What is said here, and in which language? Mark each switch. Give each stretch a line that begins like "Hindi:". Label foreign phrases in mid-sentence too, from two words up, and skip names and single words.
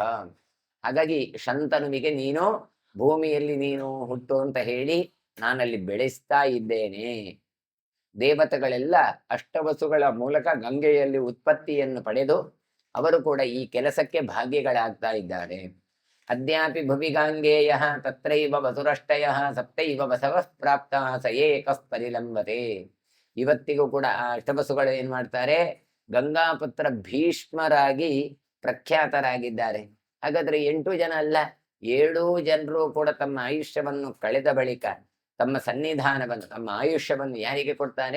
Kannada: ಹಾಗಾಗಿ ಶಂತನುವಿಗೆ ನೀನು ಭೂಮಿಯಲ್ಲಿ ನೀನು ಹುಟ್ಟು ಅಂತ ಹೇಳಿ ನಾನಲ್ಲಿ ಬೆಳೆಸ್ತಾ ಇದ್ದೇನೆ. ದೇವತೆಗಳೆಲ್ಲ ಅಷ್ಟವಸುಗಳ ಮೂಲಕ ಗಂಗೆಯಲ್ಲಿ ಉತ್ಪತ್ತಿಯನ್ನು ಪಡೆದು ಅವರು ಕೂಡ ಈ ಕೆಲಸಕ್ಕೆ ಭಾಗ್ಯಗಳಾಗ್ತಾ ಇದ್ದಾರೆ.
Sanskrit: ಅದ್ಯಾಪಿ ಭುವಿ ಗಾಂಗೇಯ ತತ್ರೈವ ವಸುರಷ್ಟಯ ಸಪ್ತೈವ ಬಸವಃ ಪ್ರಾಪ್ತ ಸ ಏಕಃ ಪರಿಲಂಬತೆ.
Kannada: ಇವತ್ತಿಗೂ ಕೂಡ ಆ ಅಷ್ಟಬಸುಗಳು ಏನ್ ಮಾಡ್ತಾರೆ, ಗಂಗಾಪುತ್ರ ಭೀಷ್ಮರಾಗಿ ಪ್ರಖ್ಯಾತರಾಗಿದ್ದಾರೆ. ಹಾಗಾದ್ರೆ 8 ಜನ ಅಲ್ಲ, 7 ಜನರು ಕೂಡ ತಮ್ಮ ಆಯುಷ್ಯವನ್ನು ಕಳೆದ ಬಳಿಕ ತಮ್ಮ ಸನ್ನಿಧಾನವನ್ನು ತಮ್ಮ ಆಯುಷ್ಯವನ್ನು ಯಾರಿಗೆ ಕೊಡ್ತಾರೆ?